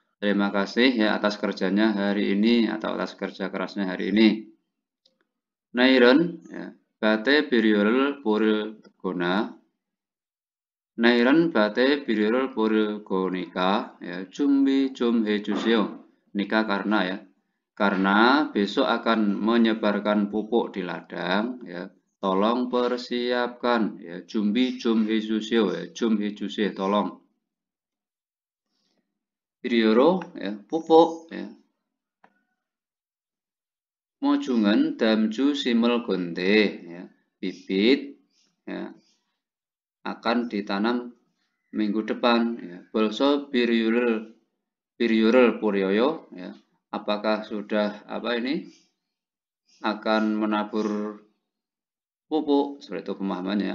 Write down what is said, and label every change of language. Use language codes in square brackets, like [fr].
[id] Terima kasih ya atas kerjanya hari ini atau atas kerja kerasnya hari ini. [ko] 내일은 ya, 밭에 비료를 뿌릴 거나 내일은 밭에 비료를 뿌릴 거니까 ya, 준비 좀 해주세요. [id] Nikah karena ya, karena besok akan menyebarkan pupuk di ladang ya. Tolong persiapkan ya, 준비 좀 해주세요 ya, 좀 해주세요, tolong. 비료로 ya, pupuk ya. 모종은 dalam 주 심을 건데 ya, bibit ya, akan ditanam minggu depan ya. [ko] 벌써 비료를 뿌려요 ya. [id] Apakah sudah akan menabur pupuk? Seperti itu pemahamannya.